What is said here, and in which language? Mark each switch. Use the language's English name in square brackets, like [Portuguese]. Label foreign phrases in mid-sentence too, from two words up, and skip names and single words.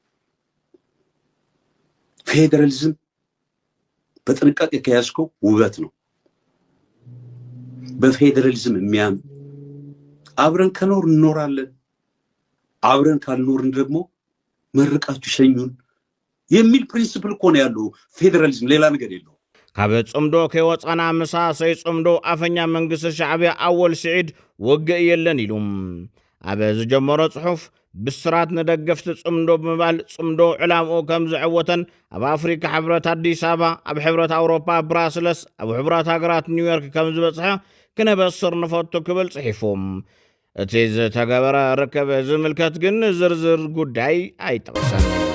[Amharic] ፌደራሊዝም በጥንቃቄ ከያዝከው ውበት ነው በፌደራሊዝም የሚያም አብረን ከኖር እንኖራለን አብረን ካልኖርን ደግሞ መርቃችሁ ሸኙን የሚል ፕሪንሲፕል እኮ ነው ያለው ፌደራሊዝም ሌላ ነገር የለው [Tigrinya] ካብ ጽምዶ ከወጻና ምሳ ሰይ ጽምዶ አፈኛ መንግስት ሻዕብያ አወል ስዒድ ወግእ የለን ኢሉም አበ ዝጀመሮ ጽሑፍ ብስራት ነደገፍቲ ጽምዶ ብምባል ጽምዶ ዕላምኡ ከም ዝዕወተን ኣብ አፍሪካ ሕብረት አዲስ አበባ ኣብ ሕብረት አውሮፓ ብራስለስ ኣብ ሕብረት ሃገራት ኒውዮርክ ከም ዝበጽሐ ክነበስር ንፈቱ ክብል ጽሒፎም እቲ ዝተገበረ ርከበ ዝምልከት ግን ዝርዝር ጉዳይ ኣይጠቕሰን